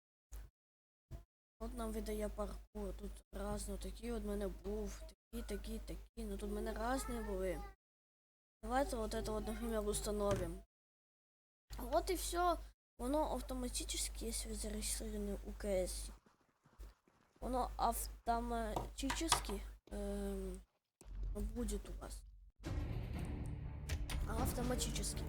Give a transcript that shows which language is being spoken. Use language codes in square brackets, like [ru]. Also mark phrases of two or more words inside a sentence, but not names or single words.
[uk] От нам видає паркур. Тут разно такі от мене був, такі. Ну тут мене разні були. [ru] Давайте вот это вот, например, установим. Вот и все. Воно автоматически, если вы зарегистрированы у КС, оно автоматически будет у вас. Автоматически.